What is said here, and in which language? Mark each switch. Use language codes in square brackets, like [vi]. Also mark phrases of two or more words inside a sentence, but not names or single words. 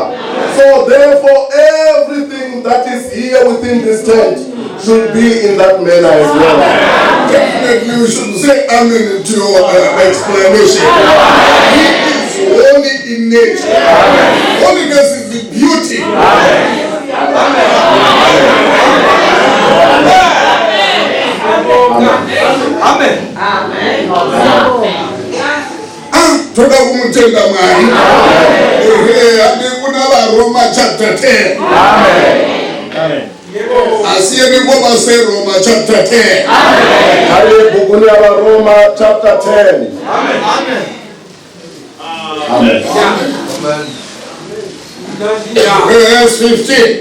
[en] So therefore, everything that is here within this tent should be in that manner as well. Definitely we should say amen to your explanation. He is holy in nature. Holiness is the beauty. Amen. [sn] Toda kumutenda Mwari. Kuna Roma chapter 10. [en] Amen. [nd] Asiyeni ngoba se Roma chapter 10. [sn] Amen. Bukuni ya Roma chapter 10. [en] Amen. Amen. Amen. Verse 15.